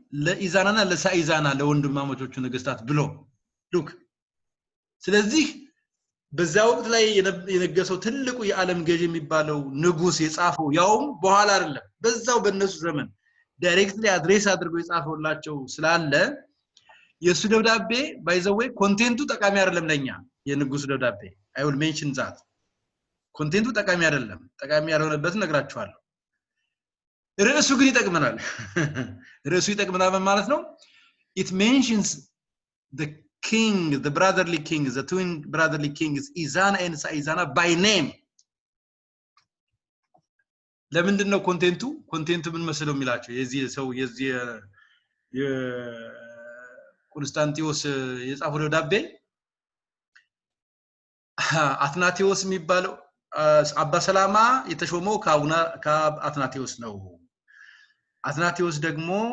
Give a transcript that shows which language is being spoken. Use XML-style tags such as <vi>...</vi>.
<am>ለኢዛናና ለሳይዛና ለወንድማማቾቹ ነገስታት ብሎ ሉክ። ስለዚህ በዛ ወቅት ላይ የነገሰው ትልቁ የዓለም ገዢ የሚባለው ንጉስ የጻፈው ያውም በኋላ አይደለም በዛው በእነሱ ዘመን ዳይሬክትሊ አድሬስ አድርጎ የጻፈውላቸው ስላለ የሱ ደብዳቤ</am> <en>by the way</en> <am>ኮንቴንቱ ጠቃሚ አይደለም ለኛ የንጉስ ደብዳቤ</am> <en>I will mention that</en> <am>ኮንቴንቱ ጠቃሚ አይደለም ጠቃሚ ያልሆነበት ነግራችኋለሁ ርዕሱ ግን ይጠቅመናል ርዕሱ ይጠቅመናል ማለት ነው</am> <en>it mentions the king, the brotherly kings, the twin brotherly kings, Ezana and Saizana by name.</en> <am>ለምንድን ነው ኮንቴንቱ ምን መስለው የሚላቸው የዚህ ሰው የዚህ የኮንስታንቲዮስ የጻፈው ደብዳቤ አትናቴዎስ የሚባለው አባ ሰላማ የተሾመው ከአትናቴዎስ ነው። አትናቴዎስ ደግሞ</am>